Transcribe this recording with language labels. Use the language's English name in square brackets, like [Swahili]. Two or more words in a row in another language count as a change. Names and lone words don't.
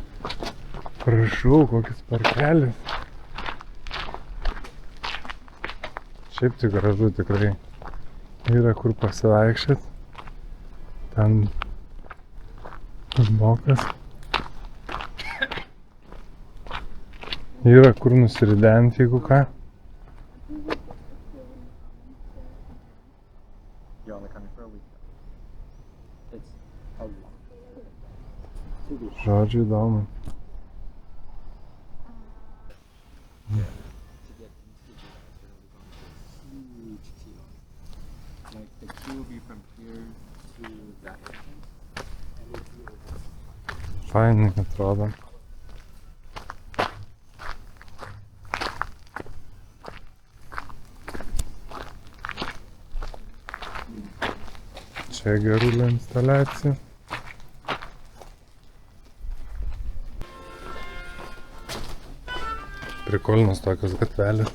[Lithuanian] Prašau, kokis parkelis. Šiaip tai gražu tikrai. Yra kur pasivaikščiot. Ten žmokas. Yra kur nusiridenti, jeigu ką. [English] You're only coming for a week. It's a lot. [Lithuanian] Žodžiu, įdomu. [English] To get into the huge queue. Like the queue will be from here to that entrance. [Lithuanian] Fainai atrodo. Čia gerulio instaliacija. Prikolinos tokios gatvelės.